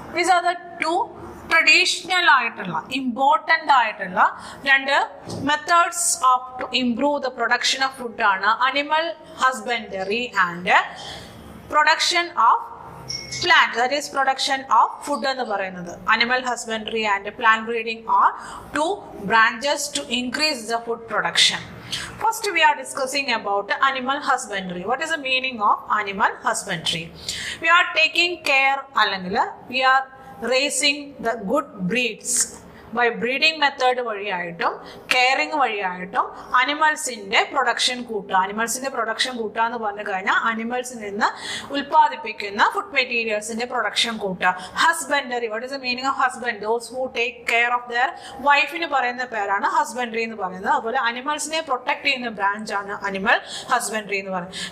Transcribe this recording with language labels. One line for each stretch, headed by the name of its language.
English: These are the two traditional ആയിട്ടുള്ള important ആയിട്ടുള്ള രണ്ട് methods of to improve the production of ഫുഡാണ് animal husbandry and production of plant, that is production of food
Malayalam: എന്ന് പറയുന്നത്.
English: Animal husbandry and plant breeding are two branches to increase the food production. First we are discussing about animal husbandry. What is the meaning of animal husbandry? We are taking care, അല്ലെങ്കിൽ we are raising the good breeds by breeding method
Malayalam: വഴിയായിട്ടും caring വഴിയായിട്ടും അനിമൽസിൻ്റെ production കൂട്ടുക. അനിമൽസിൻ്റെ production കൂട്ടുക എന്ന് പറഞ്ഞു കഴിഞ്ഞാൽ അനിമൽസിൽ നിന്ന് ഉൽപ്പാദിപ്പിക്കുന്ന food മെറ്റീരിയൽസിൻ്റെ production കൂട്ടുക.
English: Husbandry, what is the meaning of husband? Those who take care of their വൈഫിന്
Malayalam: പറയുന്ന പേരാണ് ഹസ്ബൻഡറി എന്ന് പറയുന്നത്. അതുപോലെ അനിമൽസിനെ പ്രൊട്ടക്ട് ചെയ്യുന്ന ബ്രാഞ്ചാണ് അനിമൽ ഹസ്ബൻഡറി എന്ന് പറയുന്നത്.